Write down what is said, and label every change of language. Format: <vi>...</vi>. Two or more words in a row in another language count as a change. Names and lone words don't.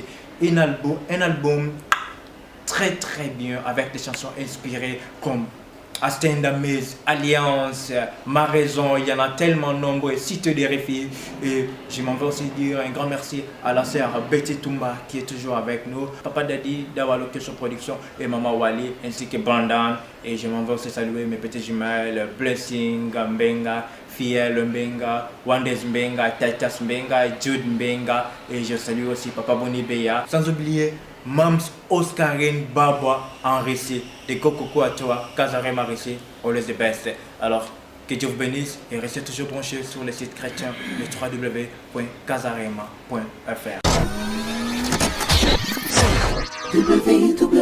<fr>Un album très très bien avec des chansons inspirées comme A Stand Amaze, Alliance, Ma Raison. Il y en a tellement nombreux, Cité des Réfugiés. Et je m'en vais aussi dire un grand merci à la sœur Betty Toumba qui est toujours avec nous, Papa Daddy d'Awa Location Production et Maman Wali ainsi que Bandan. Et je m'en vais aussi saluer mes petits jumelles Blessing Mbenga, Fiel Mbenga, Wandez Mbenga, Tatas Mbenga, Jude Mbenga. Et je salue aussi Papa Boni Beya. Sans oublier Mams Oscarine Babwa en récit de Kokoko à toi, Casarema récit,</fr> <en>always the best.</en> <fr>Alors, que Dieu vous bénisse et restez toujours branchés sur le site chrétien, le www.casarema.fr.</fr>